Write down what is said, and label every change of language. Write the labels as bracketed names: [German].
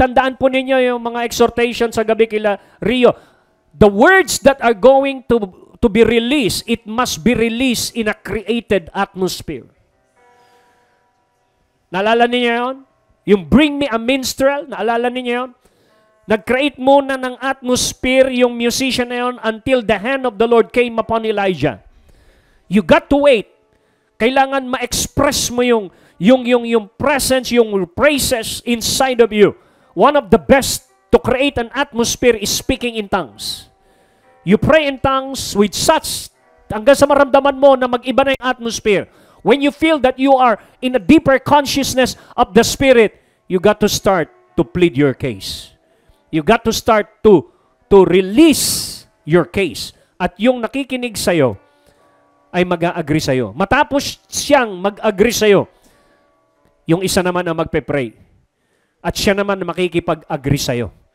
[Filipino] Tandaan po ninyo yung mga exhortation sa gabi kila Rio. [English] The words that are going to be released, it must be released in a created atmosphere. [Filipino] Naalala niyo yun? Yung [English] bring me a minstrel, [Filipino] naalala niyo yun? Nag-create muna ng atmosphere yung musician na yun [English] until the hand of the Lord came upon Elijah. You got to wait. [Filipino] Kailangan ma-express mo yung presence, yung praises [English] inside of you. One of the best to create an atmosphere is speaking in tongues. You pray in tongues with such, [Filipino] hanggang sa maramdaman mo na mag-iba na yung atmosphere. [English] When you feel that you are in a deeper consciousness of the Spirit, you got to start to plead your case. You got to start to release your case. [Filipino] At yung nakikinig sa'yo ay mag-a-agree sa'yo. Matapos siyang mag-agree sa'yo, yung isa naman ang magpe-pray. At siya naman makikipag-agree sa'yo.